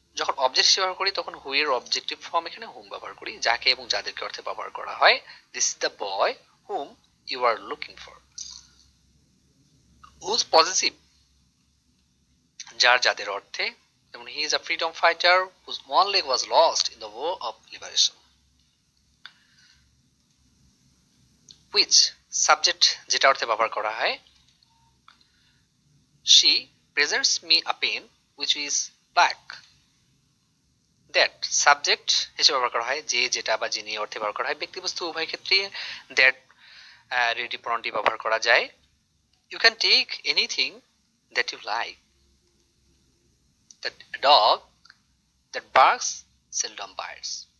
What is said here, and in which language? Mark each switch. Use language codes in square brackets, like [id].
[bn] যখন অবজেক্ট ব্যবহার করি তখন হু এর অবজেক্টিভ ফর্ম এখানে হুম ব্যবহার করি, যাকে এবং যাদেরকে অর্থে ব্যবহার করা হয়। [en] This is the boy whom you are looking for. Whose positive, [bn] যার যাদের অর্থে, যেমন [en] He is a freedom fighter whose one leg was lost in the war of liberation. Which subject, [bn] যেটা অর্থে ব্যবহার করা হয়, [en] she presents me a pen which is black. [bn] That subject হিসেবে ব্যবহার করা হয়, যে, যেটা বা যিনি অর্থে ব্যবহার করা হয়। ব্যক্তিবস্তু উভয় ক্ষেত্রে দ্যাট রিলেটিভ প্রনাউনটি ব্যবহার করা যায়। [en] You can take anything that you like. That dog that barks seldom bites.